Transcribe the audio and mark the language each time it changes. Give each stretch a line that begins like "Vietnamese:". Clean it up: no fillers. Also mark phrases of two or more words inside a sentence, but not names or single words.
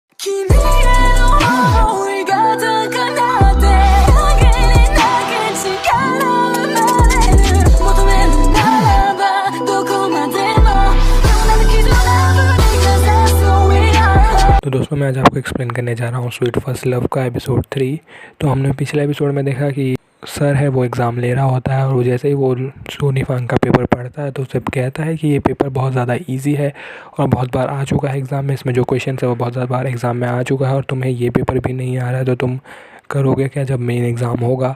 Japanese: 君への想いが高鳴って限りなき力生まれる求めるならばどこまでも
Hindi: तो दोस्तों मैं आज आपको एक्सप्लेन करने जा रहा हूँ स्वीट फर्स्ट लव का एपिसोड 3। तो हमने पिछले एपिसोड में देखा कि सर है वो एग्ज़ाम ले रहा होता है और जैसे ही वो सोनी फांग का पेपर पढ़ता है तो उसे कहता है कि ये पेपर बहुत ज़्यादा इजी है और बहुत बार आ चुका है एग्ज़ाम में, इसमें जो क्वेश्चन है वो बहुत ज़्यादा बार एग्ज़ाम में आ चुका है और तुम्हें ये पेपर भी नहीं आ रहा है तो तुम करोगे क्या जब
English: main exam
Hindi: होगा।